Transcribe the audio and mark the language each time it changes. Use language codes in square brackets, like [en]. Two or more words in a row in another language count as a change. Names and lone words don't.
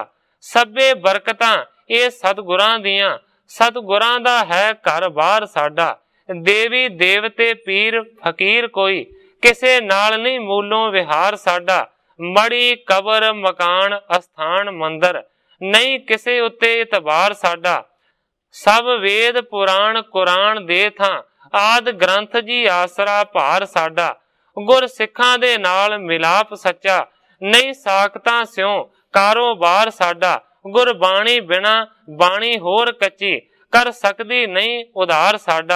[pa] ਸਭੇ ਬਰਕਤਾਂ ਇਹ ਸਤਿਗੁਰਾਂ ਦੀਆਂ, ਸਤਿਗੁਰਾਂ ਦਾ ਹੈ ਘਰ ਬਾਰ ਸਾਡਾ। ਦੇਵੀ ਦੇਵਤੇ ਪੀਰ ਫਕੀਰ ਕੋਈ, ਕਿਸੇ ਨਾਲ ਨਹੀਂ ਮੂਲੋਂ ਵਿਹਾਰ ਸਾਡਾ। ਮੜੀ ਕਬਰ ਮਕਾਨ ਅਸਥਾਨ ਮੰਦਰ, ਨਹੀਂ ਕਿਸੇ ਉੱਤੇ ਇਤਬਾਰ ਸਾਡਾ। ਸਭ ਵੇਦ ਪੁਰਾਣ ਕੁਰਾਨ ਦੇ ਥਾਂ ਆਦਿ ਗ੍ਰੰਥ ਜੀ ਆਸਰਾ ਭਾਰ ਸਾਡਾ। ਗੁਰ ਸਿੱਖਾਂ ਦੇ ਨਾਲ ਮਿਲਾਪ ਸੱਚਾ ਨਹੀਂ ਸਾਕਤਾਂ ਸਿਉਂ ਕਾਰੋਬਾਰ ਸਾਡਾ। ਗੁਰਬਾਣੀ ਬਿਨਾ ਬਾਣੀ ਹੋਰ ਕੱਚੀ ਕਰ ਸਕਦੀ ਨਹੀਂ ਉਧਾਰ ਸਾਡਾ।